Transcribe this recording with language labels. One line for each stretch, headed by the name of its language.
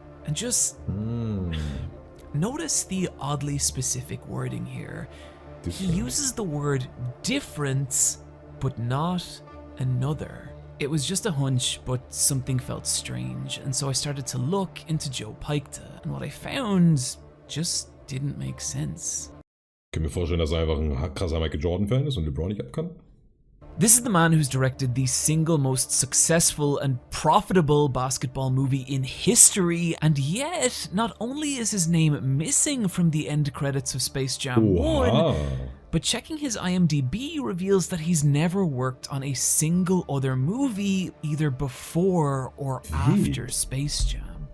English: And just notice the oddly specific wording here. He uses the word different, but not another. It was just a hunch, but something felt strange, and so I started to look into Joe Pyke, and what I found just didn't make sense.
German: Ich kann mir vorstellen, dass er einfach ein krasser Michael Jordan-Fan ist und LeBron nicht ab kann.
English: This is the man who's directed the single most successful and profitable basketball movie in history, and yet, not only is his name missing from the end credits of Space Jam 1, but checking his IMDb reveals that he's never worked on a single other movie either before or after Space Jam.